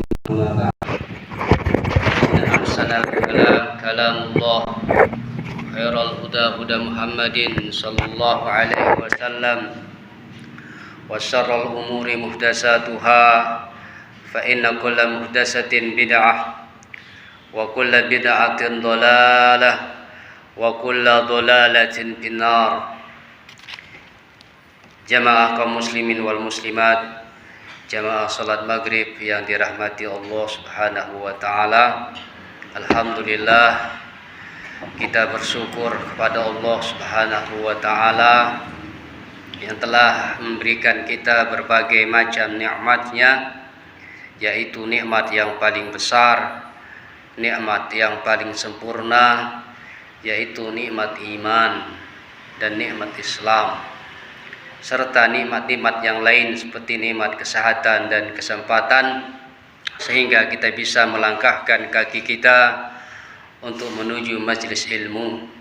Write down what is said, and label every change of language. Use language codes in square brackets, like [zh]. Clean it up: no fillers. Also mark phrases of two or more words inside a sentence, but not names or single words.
[ar] أما بعد فإن أحسن الكلام كلام الله خير الهدى هدى محمد صلى الله عليه وسلم وشر الأمور محدثاتها فإن كل محدثة بدعة وكل بدعة ضلالة وكل ضلالة في النار. [id] Jamaah kaum [ar] المسلمين والمسلمات, [id] jamaah salat maghrib yang dirahmati Allah [ar] سبحانه وتعالى. [id] Alhamdulillah, kita bersyukur kepada Allah [ar] سبحانه وتعالى [id] yang telah memberikan kita berbagai macam nikmat-Nya, yaitu nikmat yang paling besar, nikmat yang paling sempurna, yaitu nikmat iman dan nikmat Islam, serta nikmat-nikmat yang lain seperti nikmat kesehatan dan kesempatan, sehingga kita bisa melangkahkan kaki kita untuk menuju majelis ilmu.